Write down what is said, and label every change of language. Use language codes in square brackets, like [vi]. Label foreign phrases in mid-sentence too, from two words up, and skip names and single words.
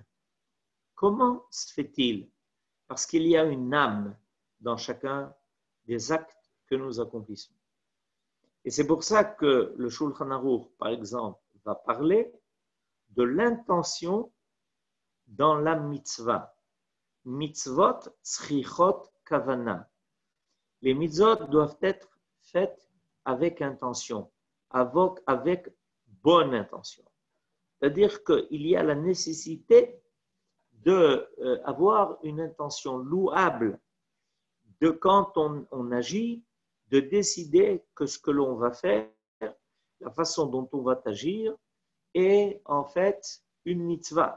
[fr] Comment se fait-il? Parce qu'il y a une âme dans chacun des actes que nous accomplissons. Et c'est pour ça que le Shulchan Aruch, par exemple, va parler de l'intention dans la mitzvah. [he] מצוות צריכות כוונה. [fr] Les mitzvot doivent être faites avec intention, avec bonne intention. C'est-à-dire qu'il y a la nécessité d'avoir une intention louable de quand on agit, de décider que ce que l'on va faire, la façon dont on va agir, est en fait une mitzvah.